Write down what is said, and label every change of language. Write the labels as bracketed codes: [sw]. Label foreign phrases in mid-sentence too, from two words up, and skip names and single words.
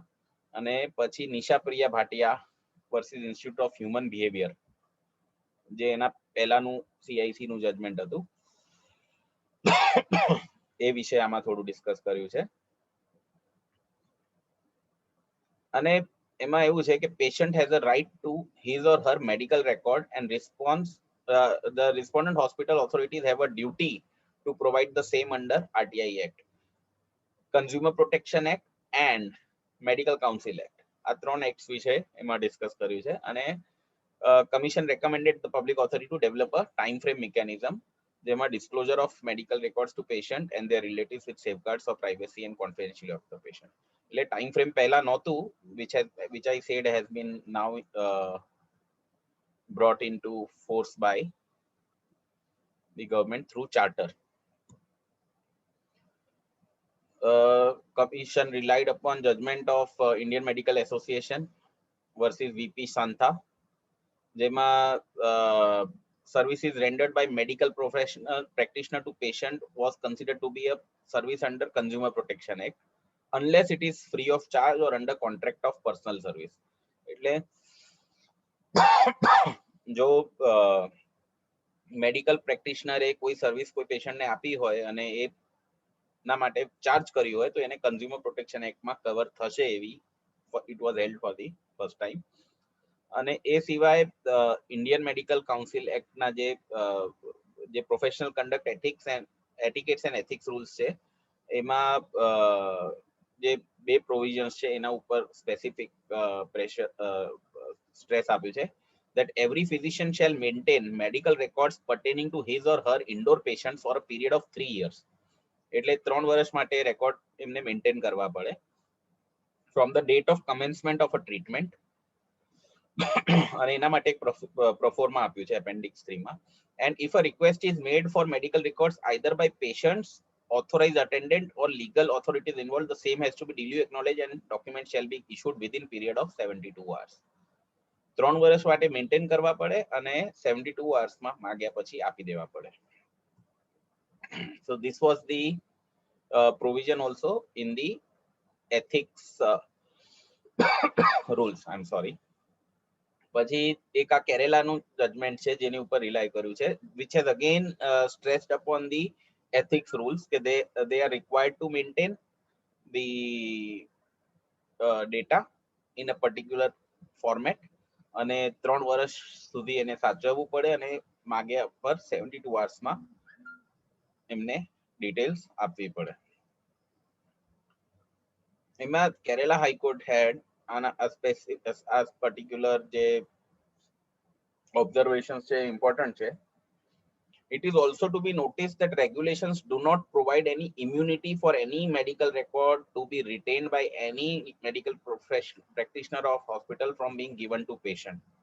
[gu] અને પછી નિશા પ્રિયા ભાટિયા વર્સિસ ઇન્સ્ટિટ્યૂટ ઓફ હ્યુમન બિહેવિયર જે એના પહેલાનું CIC નું જજમેન્ટ હતું એ વિશે આમાં થોડું ડિસ્કસ કર્યું છે. અને એમાં એવું છે કે [en] patient has a right to his or her medical record and response the respondent hospital authorities have a duty to provide the same under RTI Act, Consumer Protection Act and Medical Council Act. [gu] આ 3 એક્ટ્સ વિશે એમાં ડિસ્કસ કર્યું છે. [en] અને commission recommended the public authority to develop a time frame mechanism જેમાં disclosure of medical records to patient and their relatives with safeguards of privacy and confidentiality of the patient. [gu] એટલે ટાઈમ ફ્રેમ પહેલા નહોતું [en] which I said has been now brought into force by the government through charter. Commission relied upon judgment of Indian Medical Association versus VP Santha, જેમાં services rendered by medical professional practitioner to patient was considered to be a service under Consumer Protection Act unless it is free of charge or under contract of personal service. [gu] એટલે જો [en] medical practitioner [gu] કોઈ સર્વિસ કોઈ પેશન્ટને આપી હોય અને એ ના માટે ચાર્જ કર્યું હોય તો એને કન્ઝ્યુમર પ્રોટેક્શન એક્ટમાં કવર થશે એવી [en] it was held for the first time. [gu] અને એ સિવાય ઇન્ડિયન મેડિકલ કાઉન્સિલ એક્ટના જે [en] professional conduct etiquettes and ethics rules [gu] છે એમાં જે 2 પ્રોવિઝન્સ છે એના ઉપર [en] specific stress [gu] આપ્યું છે [en] that every physician shall maintain medical records pertaining to his or her indoor patients for a period of 3 years. [gu] એટલે 3 વર્ષ માટે રેકોર્ડ એમને મેન્ટેન કરવા પડે [en] from the date of commencement of a treatment. [gu] અને એના માટે એક પ્રોફોર્મા આપ્યું છે appendix 3 માં. [en] And if a request is made for medical records either by patients, authorized attendant or legal authorities involved, the same has to be duly acknowledged and documents shall be issued within period of 72 hours. [gu] 3 વર્ષ માટે મેન્ટેન કરવા પડે અને 72 અવર્સમાં માગ્યા પછી આપી દેવા પડે. [en] So this was the provision also in the ethics rules. I'm sorry. [gu] પછી એક આ કેરેલાનું જજમેન્ટ છે જેની ઉપર રિલાય કર્યું છે, [en] which has again stressed upon the ethics rules કે they are required to maintain the data in a particular format [gu] અને 3 વર્ષ સુધી એને સાચવવું પડે અને માગ્યા પર 72 hours માં એમને ડિટેલ્સ આપવી પડે. એમાં કેરેલા હાઈકોર્ટ [en] had a particular [gu] જે observations છે important છે. [en] It is also to be noticed that regulations do not provide any immunity for any medical record to be retained by any medical practitioner of hospital from being given to patient.